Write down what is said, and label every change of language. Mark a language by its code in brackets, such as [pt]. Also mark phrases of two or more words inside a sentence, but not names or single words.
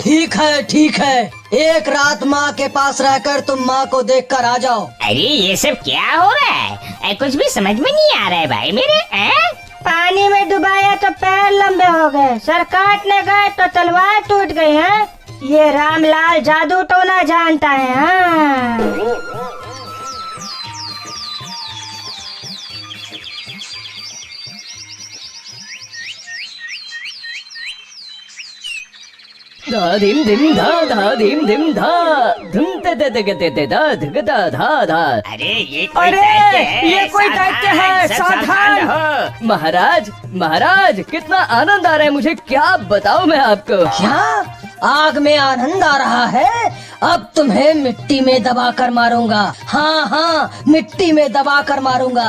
[hi] ठीक है ठीक है, एक रात माँ के पास रहकर तुम माँ को देखकर आ जाओ। अरे ये सब क्या हो रहा है? कुछ भी समझ में नहीं आ रहा है भाई मेरे। पानी में डुबाया तो पैर लंबे हो गए, सर काटने गए तो तलवार टूट गई है। ये रामलाल जादू तो ना जानता है। हाँ। धा धिम धिम धा धिम धिम धा धुम ते ते ते ते ते धा धग धा धा धा। अरे ये कोई दैत्य है, सावधान हो। महाराज कितना आनंद आ रहा है मुझे, क्या बताऊं मैं आपको। क्या आग में आनंद आ रहा है? अब तुम्हें मिट्टी में दबा कर मारूंगा। हाँ हाँ, मिट्टी में दबा कर मारूंगा।